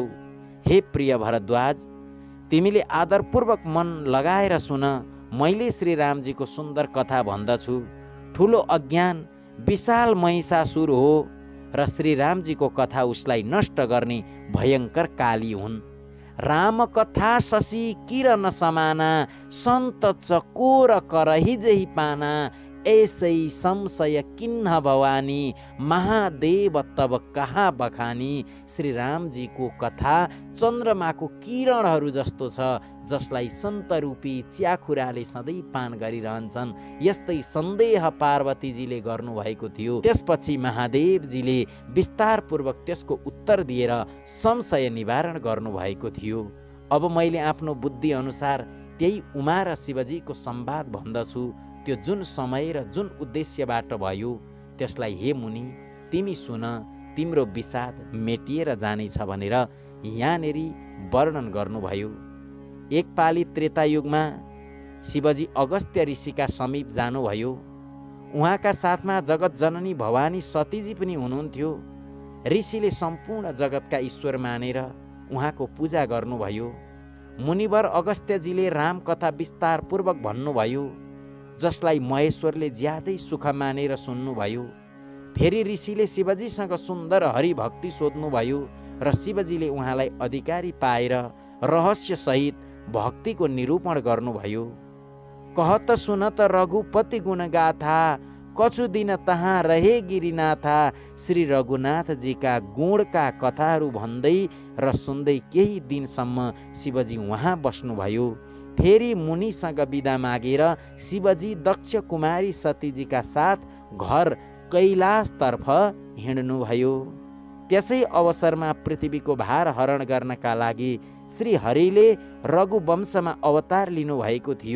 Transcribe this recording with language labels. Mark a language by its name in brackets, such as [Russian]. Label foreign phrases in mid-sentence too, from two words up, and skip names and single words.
[Nepali] हे प्रिय भरद्वाज, तिमीले आदरपूर्वक मन लगाएर सुन। मैले श्री रामजीको सुन्दर कथा भन्दछु। ठुलो अज्ञान विशाल महिषासुर हो र श्री रामजीको कथा उसलाई नष्ट गर्ने भयङ्कर काली हुन्। [Awadhi] राम कथा शशि किरण समाना, सन्त चकोर करही जही पाना। ऐसै संशय किन्ह भवानी, महादेव तब कहाँ बखानी। [Nepali] श्री रामजीको कथा चन्द्रमाको किरणहरू जस्तो छ, जसलाई सन्त रूपी च्याखुराले सधैँ पान गरिरहन्छन्। यस्तै सन्देह पार्वतीजीले गर्नुभएको थियो। त्यसपछि महादेवजीले विस्तारपूर्वक त्यसको उत्तर दिएर संशय निवारण गर्नुभएको थियो। अब मैले आफ्नो बुद्धि अनुसार त्यही उमा र शिवजीको संवाद भन्दछु। त्यो जुन समय र जुन उद्देश्यबाट भयो त्यसलाई हे मुनि तिमी सुन, तिम्रो विषाद मेटिएर जानेछ भनेर यहाँनेरि वर्णन गर्नुभयो। एकपाली त्रेतायुगमा शिवजी अगस्त्य ऋषिका समीप जानुभयो। उहाँका साथमा जगत जननी भवानी सतीजी पनि हुनुहुन्थ्यो। ऋषिले सम्पूर्ण जगतका ईश्वर मानेर उहाँको पूजा गर्नुभयो। मुनिवर अगस्त्यजीले राम कथा विस्तारपूर्वक भन्नुभयो, जसलाई महेश्वरले ज्यादै सुख मानेर सुन्नुभयो। फेरि ऋषिले शिवजीसँग सुन्दर हरिभक्ति सोध्नुभयो र शिवजीले उहाँलाई अधिकारी पाएर रहस्यसहित भक्तिको निरूपण गर्नुभयो। [Awadhi] कहत सुनत रघुपति गुणगाथा, कछु दिन तहाँ रहे गिरिनाथा। [Nepali] श्री रघुनाथजीका गुणका कथाहरू भन्दै र सुन्दै केही दिनसम्म शिवजी उहाँ बस्नुभयो। फेरि मुनिसँग बिदा मागेर शिवजी दक्ष कुमारी सतीजीका साथ घर कैलाशतर्फ हिँड्नुभयो। त्यसै अवसरमा पृथ्वीको भार हरण गर्नका लागि श्री हरिले रघुवंशमा अवतार लिनुभएको थियो।